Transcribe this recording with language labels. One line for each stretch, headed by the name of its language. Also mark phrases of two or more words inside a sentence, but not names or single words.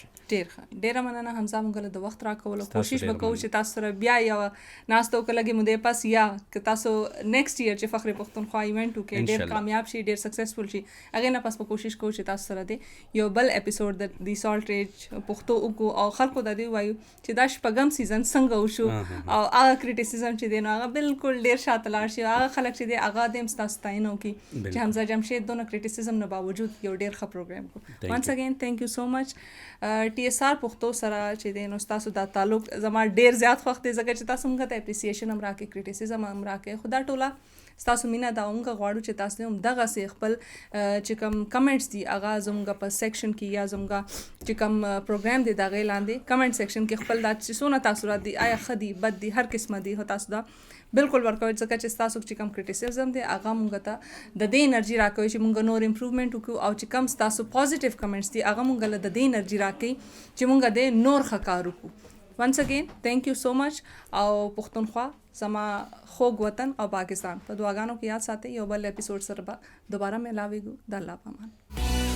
Pashto: ډیر ښه ډیره مننه حمزه مونږ له د وخت راکولو کوشش به کوو چې تاسو سره بیا یو ناسته وکړو لږې مودې پس یا که تاسو نیکسټ ایئر چې فخر پښتونخوا ایونټ وکړئ ډیر کامیاب شي ډیر سکسسفل شي هغې نه پس به کوشش کوو چې تاسو سره دی یو بل اپیسوډ د سالټ ریج پښتو وکړو او خلکو ته دې ووایو چې دا شپږم سیزن څنګه وشو او هغه کریټیسزم چې دی نو هغه بالکل ډیر شاته لاړ شي هغه خلک چې دی هغه د هم ستاسو ستاینه وکړي چې حمزه جمشید دونه کریټیسزم نه باوجود یو ډیر ښه پروګرام کو.
English: once again thank you so much.
Pashto: ټي اس آر پښتو سره چې دی نو ستاسو دا تعلق زما ډیر زیات خوښ دی ځکه چې تاسو موږ ته اپریسیشن هم راکړئ کریټیسزم هم راکړئ خو دا ټوله ستاسو مینه دا موږ غواړو چې تاسو هم دغسې خپل چې کوم کمنټس دي هغه زموږ په سیکشن کې یا زموږ چې کوم پروګرام دی د هغې لاندې کمنټ سیکشن کې خپل دا چې څونه تاثرات دي آیا ښه دي بد دي هر قسمه دي خو تاسو دا بالکل ورکوئ ځکه چې ستاسو چې کوم کریټیسزم دی هغه موږ ته د دې انرژي راکوي چې موږ نور امپروومنټ وکړو او چې کوم ستاسو پازیټیو کمنټس دي هغه موږ له د دې انرژي راکوي چې موږ د نور ښه کار وکړو.
English: once again thank you so much
Pashto: او پښتونخوا زما خوږ وطن او پاکستان په دعاګانو کې یاد ساتئ یو بل اپیسوډ سره به دوباره ملاویږو د الله په امان.